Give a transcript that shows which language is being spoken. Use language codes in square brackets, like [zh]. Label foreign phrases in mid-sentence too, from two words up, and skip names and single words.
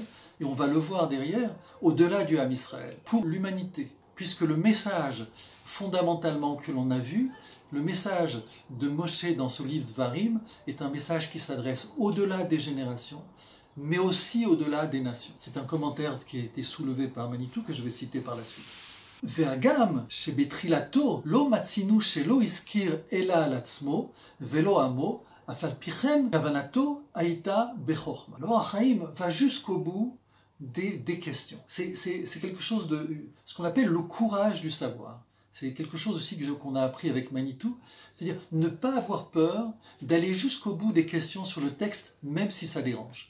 [fr] Et on va le voir derrière, au-delà du [he] עם ישראל, [fr] pour l'humanité. Puisque le message fondamentalement que l'on a vu, le message de Moshe dans ce livre de Dvarim est un message qui s'adresse au-delà des générations, mais aussi au-delà des nations. C'est un commentaire qui a été soulevé par Manitou que je vais citer par la suite. [he] והגם שבתחילתו לא מצינו שלא הזכיר אלא על עצמו ולא עמו, אף על פי כן כוונתו הייתה בחוכמה. [fr] l'Or HaChaim va jusqu'au bout des questions. C'est quelque chose de ce qu'on appelle le courage du savoir. C'est quelque chose aussi qu'on a appris avec Manitou, c'est-à-dire ne pas avoir peur d'aller jusqu'au bout des questions sur le texte, même si ça dérange.